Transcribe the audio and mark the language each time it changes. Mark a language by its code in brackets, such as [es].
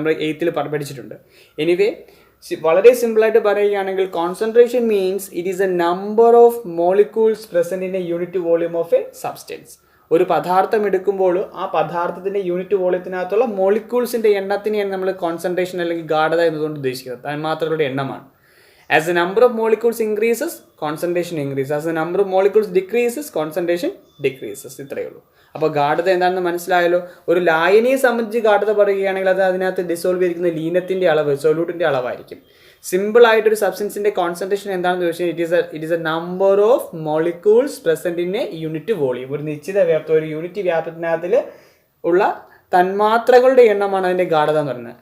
[ml] നമ്മൾ 8th പഠിച്ചിട്ടുണ്ട്. Anyway, വളരെ സിമ്പിളായിട്ട് പറയുകയാണെങ്കിൽ [en] Concentration means it is a number of molecules present in a unit volume of a substance. [ml] ഒരു പദാർത്ഥം എടുക്കുമ്പോൾ ആ പദാർത്ഥത്തിൻ്റെ യൂണിറ്റ് വോളിയത്തിനകത്തുള്ള മോളിക്യൂൾസിൻ്റെ എണ്ണത്തിനെയാണ് നമ്മൾ കോൺസെൻട്രേഷൻ അല്ലെങ്കിൽ ഗാഢത എന്നതുകൊണ്ട് ഉദ്ദേശിക്കുന്നത്. തന്മാത്രകളുടെ എണ്ണമാണ്. [en] As the number of molecules increases, concentration increases. As the number of molecules decreases, concentration decreases. [ml] ഇത്രയേ ഉള്ളൂ. അപ്പോൾ ഗാഢത എന്താണെന്ന് മനസ്സിലായല്ലോ. ഒരു ലായനിയെ സംബന്ധിച്ച് ഗാഢത പറയുകയാണെങ്കിൽ അത് അതിനകത്ത് ഡിസോൾവ് ചെയ്തിരിക്കുന്ന ലീനത്തിൻ്റെ അളവ്, സൊല്യൂട്ടിൻ്റെ അളവായിരിക്കും. സിമ്പിൾ ആയിട്ടൊരു സബ്സ്റ്റൻസിൻ്റെ കോൺസെൻട്രേഷൻ എന്താണെന്ന് ചോദിച്ചാൽ [en] It is a number of molecules present in a unit volume. [ml] ഒരു നിശ്ചിത വ്യാപ്തം, ഒരു യൂണിറ്റ് വ്യാപ്തത്തിനകത്തിൽ ഉള്ള തന്മാത്രകളുടെ എണ്ണമാണ് അതിൻ്റെ ഗാഢത എന്ന് പറയുന്നത്.